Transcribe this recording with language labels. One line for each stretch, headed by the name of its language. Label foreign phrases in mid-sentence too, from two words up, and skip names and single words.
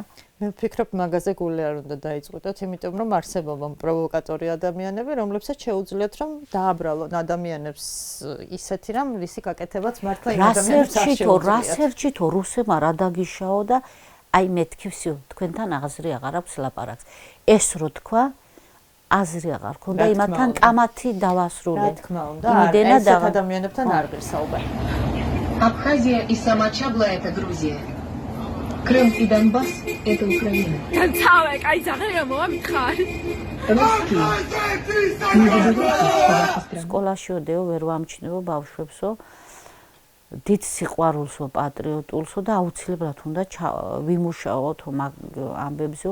Georgian: მე ვფიქრობ მაგაზე გული არ უნდა დაიწყოთ, იმიტომ რომ არსებობენ პროვოკატორი ადამიანები, რომლებსაც შეუძლიათ რომ დააბრალონ ადამიანებს ისეთი რამ, ვისი გაკეთებაც მართლა იმ ადამიანებს არ შეუძლიათ. რასერჩითო რუსებმა რა დაგიშაო და აი მეთქი всё, თქვენთან აზრი აღარ აქვს ლაპარაკს. ეს რო თქვა აზრი აღარ ქონდა იმათთან კამათი დავასრულე. რა თქმა უნდა, ესეთ ადამიანებთან არ ღირსაუბარი.
Russian: Абхазия и Самачабла – это Грузия. Крым и Донбасс – это Украина.
Georgian: სკოლაში ოდეო ვერ ვამჩნევო ბავშვებსო, დიდ სიყვარულსო, პატრიოტულსო და აუცილებლად უნდა ვიმუშაოთ ამბებზეო.